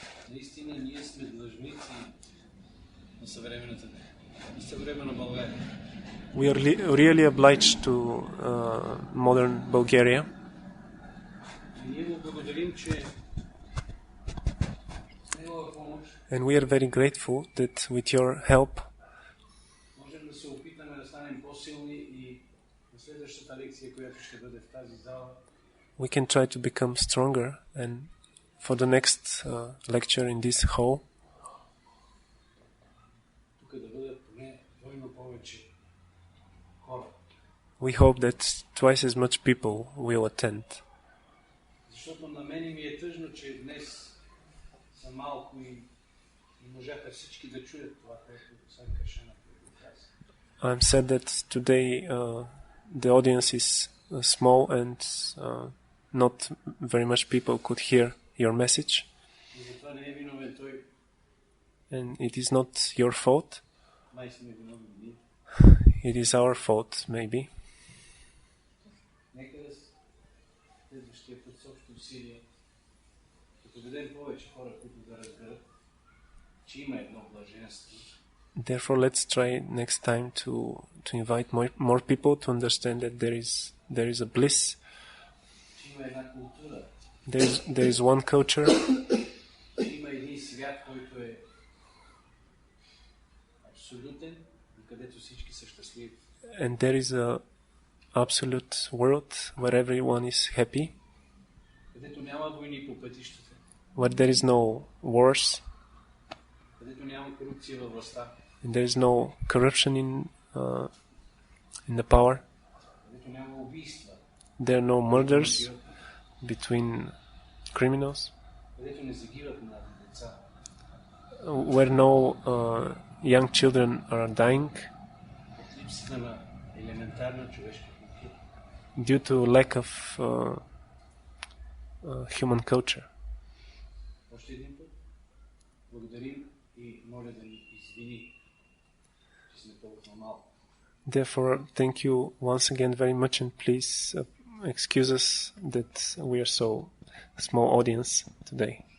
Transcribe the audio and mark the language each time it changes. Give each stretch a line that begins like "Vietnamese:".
Bulgarian: Наистина ние сме длъжници на съвременна България.
English: We are really obliged to modern Bulgaria.
Bulgarian: Ние му благодарим, че с негова помощ
English: And we are very grateful that with your help
Bulgarian: можем да се опитаме да станем по-силни и на следващата лекция, която ще бъде в тази зала,
English: we can try to become stronger, and for the next lecture in this hall,
Bulgarian: тук да бъдат поне двойно повече хора.
English: we hope that twice as much people will attend.
Bulgarian: Защото на мен ми е тъжно, че днес са малко и можаха всички да чуят това, което Санкаршана каза.
English: I'm sad that today the audience is small and not very much people could hear your message.
Bulgarian: И затова не е виновен той.
English: And it is not your fault.
Bulgarian: Май сме виновни ние.
English: It is our fault, maybe.
Bulgarian: Нека да следващия път с общо усилие да поведем повече хора, които да разберат, че има едно блаженство.
English: Therefore, let's try next time to invite more people to understand that there is a bliss.
Bulgarian: Че има една култура.
English: There is one culture.
Bulgarian: Че има един свят, който е абсолютен, където всички са щастливи.
English: And there is a absolute world where everyone is happy.
Bulgarian: Където няма войни по пътищата.
English: Where there is no wars.
Bulgarian: Където няма корупция във властта.
English: And there is no corruption in the power.
Bulgarian: Където няма убийства.
English: There are no murders between criminals.
Bulgarian: Където не загиват млади деца.
English: Where no young children are dying
Bulgarian: Липсата на елементарна човешка култура.
English: due to lack of human culture.
Bulgarian: Още един път благодарим и моля да ни извини, че сме толкова малко.
English: Therefore, thank you once again very much, and please excuse us that we are so small audience today.